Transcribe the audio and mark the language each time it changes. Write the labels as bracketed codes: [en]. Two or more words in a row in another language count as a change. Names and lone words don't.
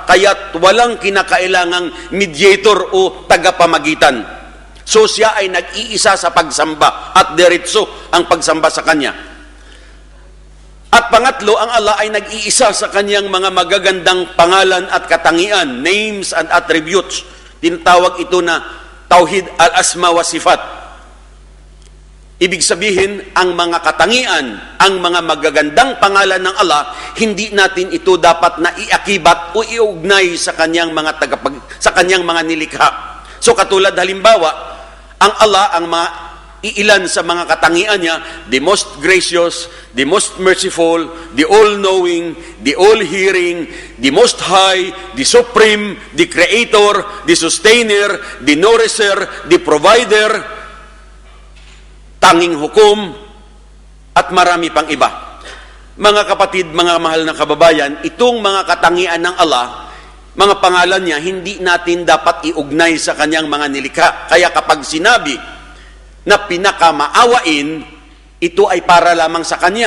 [tl] Kaya't walang kinakailangang mediator o tagapamagitan. So siya ay nag-iisa sa pagsamba at diretso ang pagsamba sa Kanya. At pangatlo, ang Allah ay nag-iisa sa Kanyang mga magagandang pangalan at katangian, [en] names and attributes. [tl] Tinatawag ito na [ar] توحيد الأسماء والصفات. [tl] Ibig sabihin, ang mga katangian, ang mga magagandang pangalan ng Allah, hindi natin ito dapat na iakibat o iugnay sa Kanyang mga sa Kanyang mga nilikha. So katulad halimbawa, ang Allah, ang mga iilan sa mga katangian niya, [en] the most gracious, the most merciful, the all-knowing, the all-hearing, the most high, the supreme, the creator, the sustainer, the nourisher, the provider, [tl] tanging hukom, at marami pang iba. Mga kapatid, mga mahal na kababayan, itong mga katangian ng Allah, mga pangalan niya, hindi natin dapat iugnay sa Kanyang mga nilikha. Kaya kapag sinabi na pinakamaawain, ito ay para lamang sa Kanya.